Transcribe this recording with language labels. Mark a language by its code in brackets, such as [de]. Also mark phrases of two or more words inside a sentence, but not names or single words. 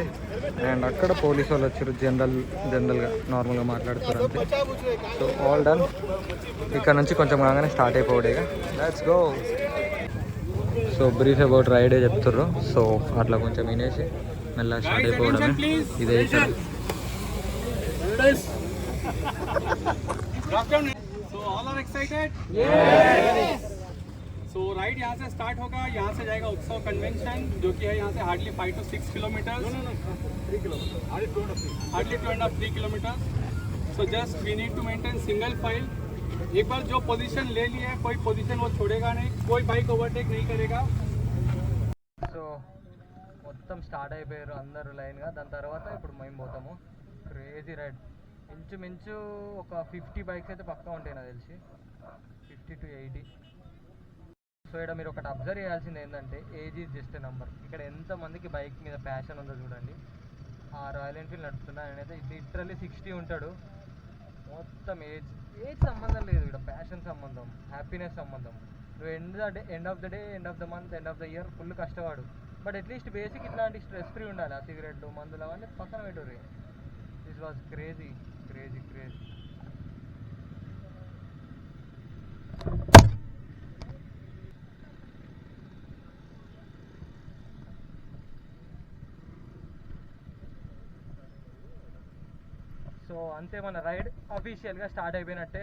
[te] అండ్ అక్కడ పోలీసు వాళ్ళు వచ్చారు, జనరల్గా నార్మల్గా మాట్లాడుతారు అంతే. [en] So all done. [te] ఇక్కడ నుంచి కొంచెం కాగానే స్టార్ట్ అయిపోవడేగా. [en] Let's go. So brief about రైడే చెప్తుర్రు. [te] సో అట్లా కొంచెం వినేసి మెల్లగా స్టార్ట్ అయిపోవడమే. ఇదే ఇక్కడ. [hi] तो राइड यहाँ से स्टार्ट होगा, यहाँ से जाएगा उत्सव कन्वेंशन जो कि है यहाँ से हार्डली 5 to 6 किलोमीटर, 3 किलोमीटर, हार्डली 2.5-3 किलोमीटर. [en] So just we need to maintain single file. [hi] एक बार जो पोजीशन ले ली है कोई पोजीशन वो छोड़ेगा नहीं, कोई [en] bike overtake [hi] नहीं करेगा. [te] సో మొత్తం స్టార్ట్ అయిపోయారు అందరూ లైన్గా. దాని తర్వాత ఇప్పుడు మేము పోతాము. [en] crazy ride. [te] ఇంచుమించు ఒక 50 బైక్స్ అయితే పక్కా ఉంటాయి నాకు తెలిసి, 50 to 80. సో ఇక్కడ మీరు ఒకటి అబ్జర్వ్ చేయాల్సింది ఏంటంటే, [en] age is just number. [te] ఇక్కడ ఎంతమందికి బైక్ మీద ప్యాషన్ ఉందో చూడండి. ఆ రాయల్ ఎన్ఫీల్డ్ నడుపుతున్నా నేనైతే లిటరల్లీ 60 ఉంటాడు. మొత్తం ఏజ్ సంబంధం లేదు ఇక్కడ, ప్యాషన్ సంబంధం, హ్యాపీనెస్ సంబంధం. [en] నువ్వు end of the day, end of the month, end of the year full కష్టపడు, but atleast basic ఇట్లాంటి stress free ఉండాలి. [te] ఆ సిగరెట్లు, మందులు అవన్నీ పక్కన పెట్టుర్రి. [en] This was crazy crazy crazy. [te] సో అంతే, మన రైడ్ అఫీషియల్గా స్టార్ట్ అయిపోయినట్టే.